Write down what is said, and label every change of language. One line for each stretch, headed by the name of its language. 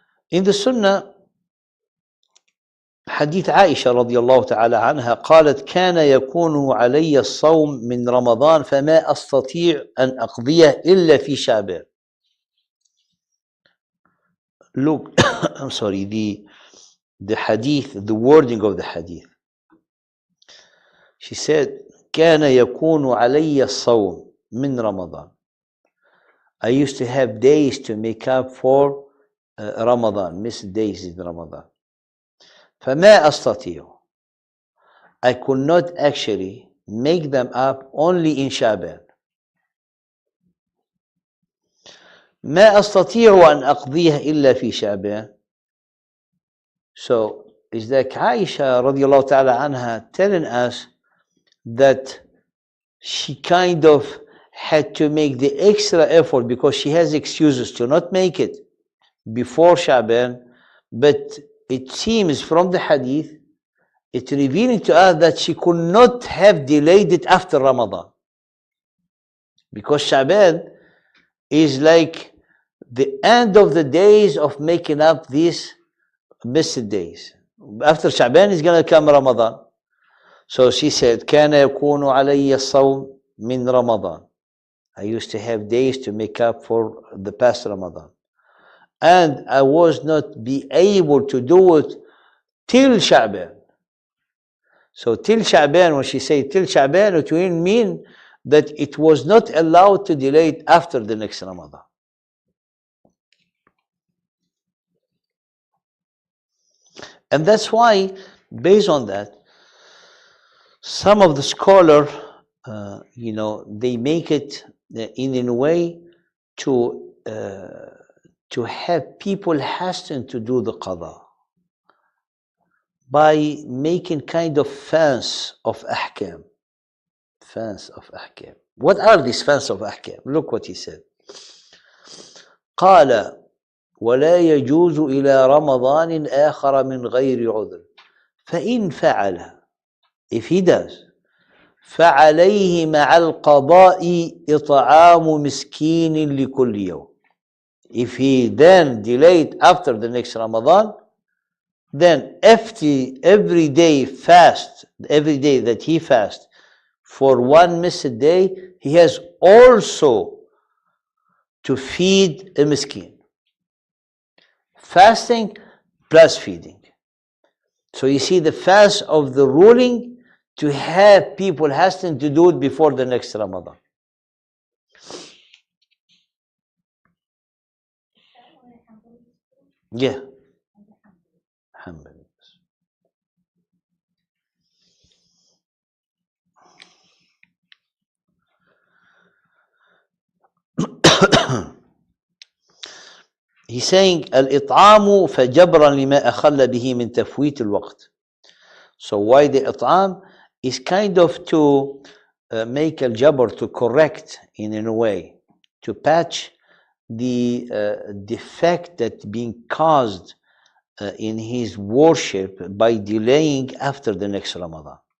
English: In the Sunnah,
Arabic: حديث عائشة رضي الله تعالى عنها قالت كان يكون علي الصوم من رمضان فما أستطيع أن أقضيه إلا في شعبان.
English: Look, I'm sorry, the hadith, the wording of the hadith. She said
Arabic: كان يكون علي الصوم من رمضان.
English: I used to have days to make up for Ramadan, missed days in Ramadan.
Arabic: فما أستطيع.
English: I could not actually make them up only in Shaban.
Arabic: ما أستطيع أن أقضيه إلا في شعبان.
English: So is that Aisha radiallahu ta'ala anha telling us that she kind of had to make the extra effort because she has excuses to not make it before Shaban, but it seems from the hadith, it's revealing to us that she could not have delayed it after Ramadan. Because Shaban is like the end of the days of making up these missed days. After Shaban is going to come Ramadan. So she said,
Arabic: كان يكون علي الصوم من رمضان.
English: I used to have days to make up for the past Ramadan. And I was not be able to do it till Sha'ban. So till Sha'ban, when she said till Sha'ban, it will mean that it was not allowed to delay it after the next Ramadan. And that's why, based on that, some of the scholars, they make it in a way to have people hasten to do the qada by making kind of fence of ahkam. Fence of ahkam. What are these fence of ahkam? Look what he said.
Arabic: قال ولا يجوز إلى رمضان آخر من غير عذر فإن فعل,
English: if he does,
Arabic: فعليه مع القضاء إطعام مسكين لكل يوم.
English: If he then delayed after the next Ramadan, then every day that he fasts for one missed day, he has also to feed a miskin. Fasting plus feeding. So you see the fast of the ruling to have people hasten to do it before the next Ramadan. Yeah. He's saying
Arabic: الإطعام فجبرا لما أخل به من تفويت الوقت.
English: So why the إطعام is kind of to make al-jabr, to correct in a way, to patch the defect that being caused in his worship by delaying after the next Ramadan.